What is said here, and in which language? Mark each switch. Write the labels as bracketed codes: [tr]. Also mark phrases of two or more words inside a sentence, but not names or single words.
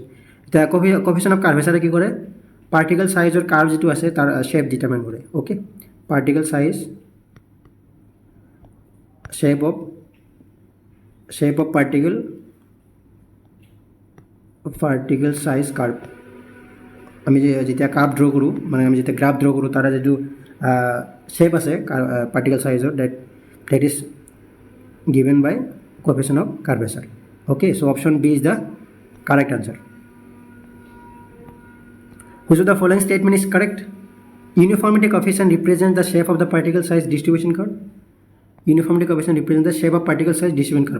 [en] The coefficient of curvature [as] কি কৰে [en] particle size [as] আৰু curve যিটো আছে তাৰ [en] shape determine kore. Okay, particle size, shape of particle size curve [as] আমি যেতিয়া [en] curve draw [as] কৰোঁ মানে আমি যেতিয়া [en] graph draw [as] কৰোঁ তাৰ যিটো শেপ আছে [en] particle size that is given by coefficient of curvature okay so option b is the correct answer. Which of the following statement is correct? Uniformity coefficient represents the shape of the particle size distribution curve. Uniformity coefficient represents the shape of particle size distribution curve.